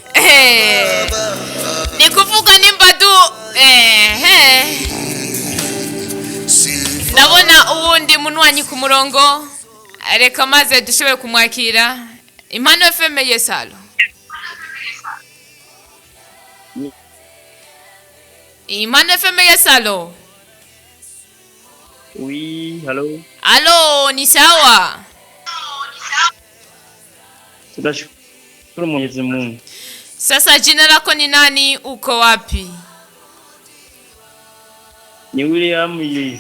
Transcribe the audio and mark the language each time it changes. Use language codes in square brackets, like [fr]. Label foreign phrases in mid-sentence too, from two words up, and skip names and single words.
[rw] Ni kuvuga nimbadu ndabona ubundi munwanyi ku murongo, reka maze dushoboye kumwakira. Impano FM yesalo. Impano FM yesalo. [fr] Oui, hello. [sw] Alo, ni sawa? Tunashukuru Mwenyezi Mungu. Sasa jina lako ni nani, uko wapi? Ni William Yi.